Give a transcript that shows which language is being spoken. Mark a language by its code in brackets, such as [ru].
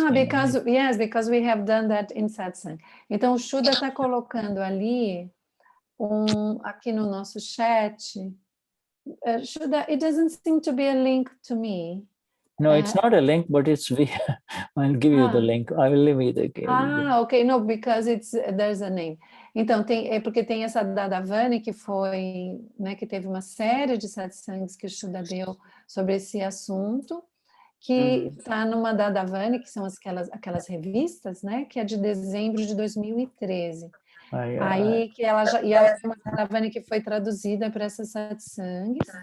[en] Because we have done that in Satsang. [pt] Então o Shuddha está colocando ali aqui no nosso chat. [en] Shuddha, it doesn't seem to be a link to me. No, it's not a link, but it's I'll give you the link. I will leave it again. Okay, no, because there's a name. [pt] Então, porque tem essa Dadavani que foi, né, que teve uma série de satsangs que o Shuddha deu sobre esse assunto, que está numa Dadavani, que são aquelas revistas, né, que é de dezembro de 2013. Aí que ela é uma Dadavani que foi traduzida para essas satsangs.